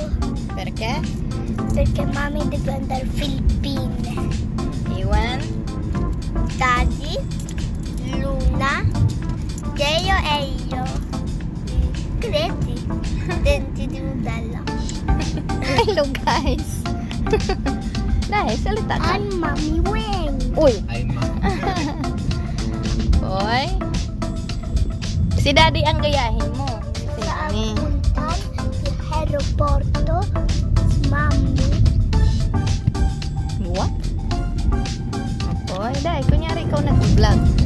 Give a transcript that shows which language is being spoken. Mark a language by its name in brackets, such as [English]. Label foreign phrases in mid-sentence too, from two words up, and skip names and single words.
[Italian] Perché? Perché mami deve andare Filippine. [Filipino] Iwan? [Italian] Daddy, Luna, Geo e io. Credi? Denti di modello. [English] Hello guys. [Filipino] Dahil salita ka. [English] I'm Mami Weng. Uy. Ay ma. [Filipino] Hoy. Si Daddy ang gayahin mo. Si Mami. [Italian] Punta al aeroporto. Mami. [English] What? [Filipino] Hoy, dahil kunyari ikaw nag-vlog.